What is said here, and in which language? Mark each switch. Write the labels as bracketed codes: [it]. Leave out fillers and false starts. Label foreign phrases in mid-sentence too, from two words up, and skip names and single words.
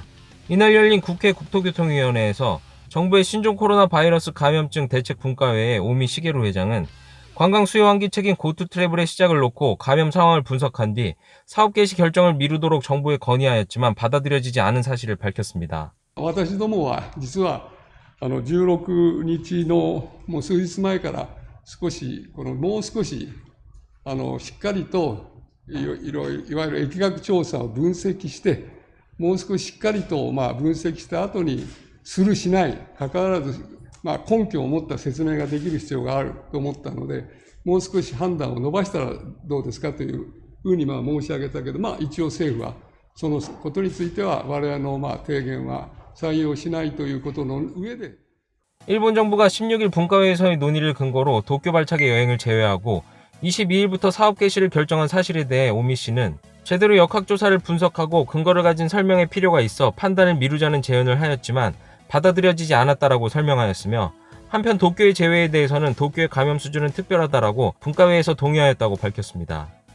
[ko] 이날 열린 국회 국토교통위원회에서 정부의 신종 코로나 바이러스 감염증 대책 분과회의 오미 시게루 회장은 관광 수요 환기책인 고투 트래블의 시작을 놓고 감염 상황을 분석한 뒤 사업 개시 결정을 미루도록 정부에 건의하였지만 받아들여지지 않은 사실을 밝혔습니다. [ja] 私どもは実は16日のもう数日前から少しもう少ししっかりといわゆる疫学調査を分析して、もう少ししっかりと分析した後にするしないかかわらず、根拠を持った説明ができる必要があると思ったので、もう少し判断を伸ばしたらどうですかというふうに申し上げたけど、一応政府はそのことについては我々の提言は採用しないということの上で、 [ko] 일본 정부가 16일 분과회에서의 논의를 근거로 도쿄 발차기 여행을 제외하고 22일부터 사업 개시를 결정한 사실에 대해 오미 씨는 제대로 역학조사를 분석하고 근거를 가진 설명의 필요가 있어 판단을 미루자는 제언을 하였지만 받아들여지지 않았다라고 설명하였으며, 한편 도쿄의 제외에 대해서는 도쿄의 감염 수준은 특별하다라고 분과회에서 동의하였다고 밝혔습니다.